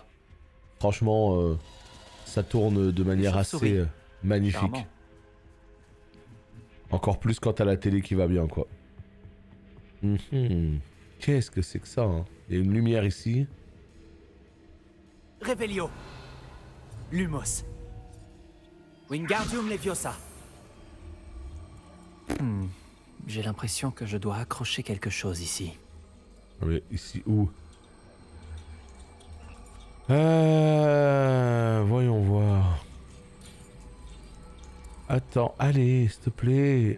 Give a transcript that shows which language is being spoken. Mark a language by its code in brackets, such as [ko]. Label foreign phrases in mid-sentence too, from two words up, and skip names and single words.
[fr] Franchement, ça tourne de manière assez magnifique. Charmant. Encore plus quand t'as la télé qui va bien, quoi. Qu'est-ce que c'est que ça, hein? Il y a une lumière ici. Réveillon. Lumos. Wingardium Leviosa. J'ai l'impression que je dois accrocher quelque chose ici. Mais ici où? Voyons voir. Attends, allez, s'il te plaît.